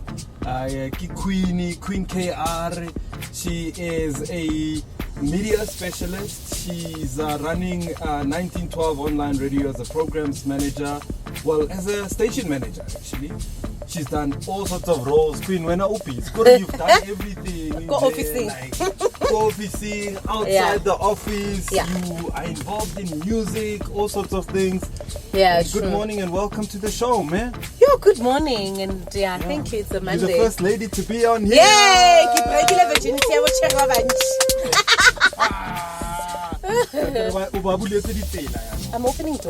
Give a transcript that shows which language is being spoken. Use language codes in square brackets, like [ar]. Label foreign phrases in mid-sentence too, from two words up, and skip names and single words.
[en] Queen KR. She is a media specialist. She's running 1912 online radio as a programs manager. Well, as a station manager, actually. She's done all sorts of roles. Queen, when you've done everything. Go officing. Go officing, outside the office. Yeah. You are involved in music, all sorts of things. Yeah, Good morning and welcome to the show, man. Yo, good morning. And thank you. It's a Monday. You're the first lady to be on here. Yay! Keep breaking the virginity. I will check my I'm opening doors.